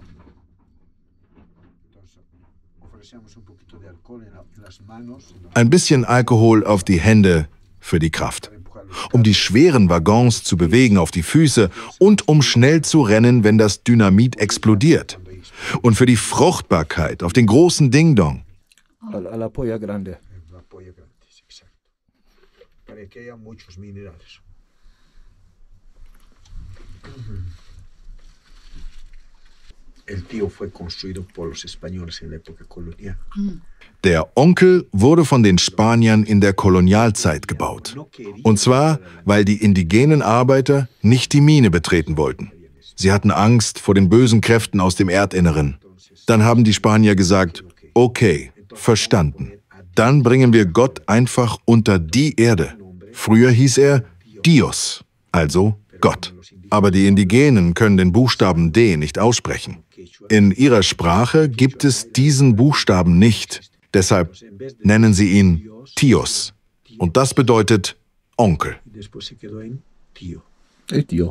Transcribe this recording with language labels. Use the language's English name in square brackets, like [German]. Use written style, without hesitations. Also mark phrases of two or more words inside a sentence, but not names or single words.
[German] Ein bisschen Alkohol auf die Hände für die Kraft. Um die schweren Waggons zu bewegen auf die Füße und um schnell zu rennen, wenn das Dynamit explodiert. Und für die Fruchtbarkeit auf den großen Ding-Dong. [Spanish] A la polla grande. Para que haya muchos minerales. El tío fue construido por los españoles en la época colonial. [German] Der Onkel wurde von den Spaniern in der Kolonialzeit gebaut. Und zwar, weil die indigenen Arbeiter nicht die Mine betreten wollten. Sie hatten Angst vor den bösen Kräften aus dem Erdinneren. Dann haben die Spanier gesagt, okay, verstanden. dann bringen wir Gott einfach unter die Erde. Früher hieß er Dios, also Gott. Aber die Indigenen können den Buchstaben D nicht aussprechen. In ihrer Sprache gibt es diesen Buchstaben nicht. Deshalb nennen sie ihn Tios. Und das bedeutet Onkel. [Spanish] El tío.